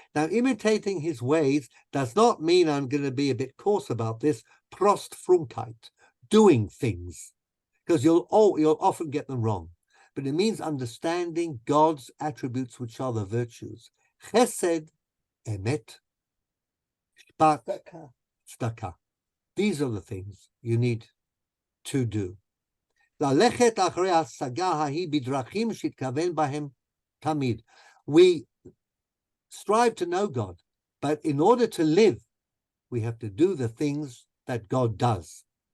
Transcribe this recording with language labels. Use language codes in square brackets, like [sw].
[en] Now, imitating his ways does not mean, I'm going to be a bit coarse about this, Prostfrumkeit, doing things, because you'll often get them wrong. But it means understanding God's attributes, which are the virtues. [he] Chesed, emet, shpat, tzedakah. [en] These are the things you need to do. [he] ללכת אחרי ההשגה ההיא בדרכים שהתכוון בהם תמיד. [en] We strive to know God, but in order to live, we have to do the things that God does.